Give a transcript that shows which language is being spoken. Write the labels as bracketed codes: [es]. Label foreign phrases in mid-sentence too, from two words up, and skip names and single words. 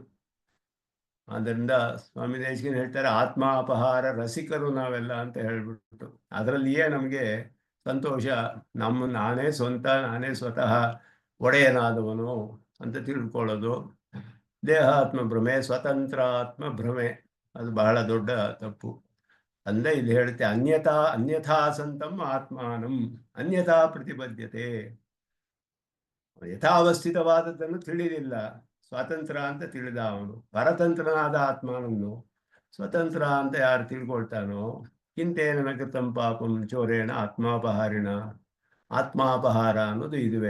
[kn] ಆದ್ದರಿಂದ ಸ್ವಾಮಿ ದೇಶಿಕನ್ ಹೇಳ್ತಾರೆ, ಆತ್ಮಾಪಹಾರ ರಸಿಕರು ನಾವೆಲ್ಲ ಅಂತ ಹೇಳ್ಬಿಟ್ಟು. ಅದರಲ್ಲಿಯೇ ನಮಗೆ ಸಂತೋಷ. ನಾನೇ ಸ್ವತಃ ಒಡೆಯನಾದವನು ಅಂತ ತಿಳ್ಕೊಳ್ಳೋದು ದೇಹಾತ್ಮ ಭ್ರಮೆ, ಸ್ವತಂತ್ರ ಆತ್ಮ ಭ್ರಮೆ. ಅದು ಬಹಳ ದೊಡ್ಡ ತಪ್ಪು. ಅಂದರೆ ಇಲ್ಲಿ ಹೇಳುತ್ತೆ, [sa] ಅನ್ಯಥಾ ಸಂತಂ ಆತ್ಮಾನಂ ಅನ್ಯಥಾ ಪ್ರತಿಬದ್ಧತೆ. [kn] ಯಥಾವಸ್ಥಿತವಾದದ್ದನ್ನು ತಿಳಿದಿಲ್ಲ, ಸ್ವಾತಂತ್ರ್ಯ ಅಂತ ತಿಳಿದ ಅವನು ಪರತಂತ್ರನಾದ ಆತ್ಮನನ್ನು ಸ್ವತಂತ್ರ ಅಂತ ಯಾರು ತಿಳ್ಕೊಳ್ತಾನೋ, [sa] ಕಿಂತೇನ ಕೃತಂ ಪಾಪಂ ಚೋರೇಣ ಆತ್ಮಾಪಹಾರಿಣ. [kn] ಆತ್ಮಾಪಹಾರ ಅನ್ನೋದು ಇದುವೆ.